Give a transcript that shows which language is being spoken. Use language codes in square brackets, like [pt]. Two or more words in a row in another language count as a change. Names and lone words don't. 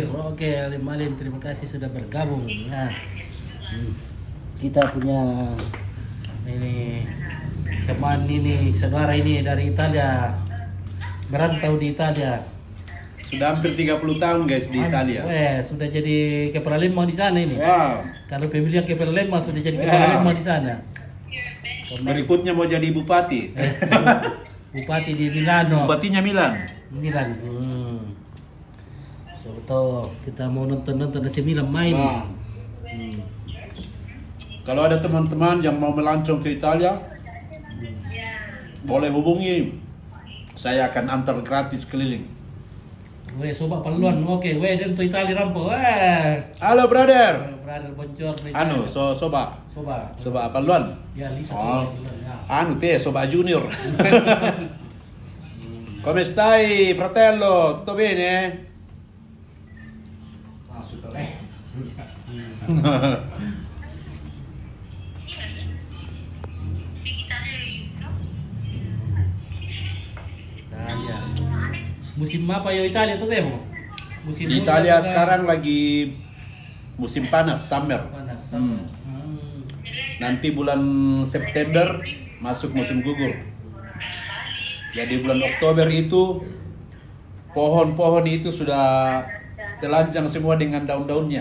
[id] Oke, Alim terima kasih sudah bergabung. Nah, kita punya ini teman ini saudara ini dari Italia, merantau di Italia. Sudah hampir 30 tahun guys di Italia. Sudah jadi kepala lembang di sana ini. Wow. Kalau pemilihan kepala lembang sudah jadi kepala lembang di sana. Berikutnya mau jadi bupati. Bupati di Milano. Bupatinya Milan. Milan. So, betul. Kita mau nonton AC Milan main. Nah. Kalau ada teman-teman yang mau melancong ke Italia, boleh hubungi. Saya akan antar gratis keliling. [sda] Weh, sobat paluan. Oke, weh dan to Italia rampo. [id] Weh. Halo brother. Brother boncor. Soba. Soba. [sda] Soba apa luan? [id] Ya, Lisa. Oh. Ya. Soba junior. [it] Come stai, fratello? Tutto bene? [id] Italia. [sda] Musim apa yo Italia tuh temo? [id] Musim Di Italia sekarang lagi musim panas, summer. panas. Nanti bulan September masuk musim gugur. Jadi bulan Oktober itu pohon-pohon itu sudah telanjang semua dengan daun-daunnya.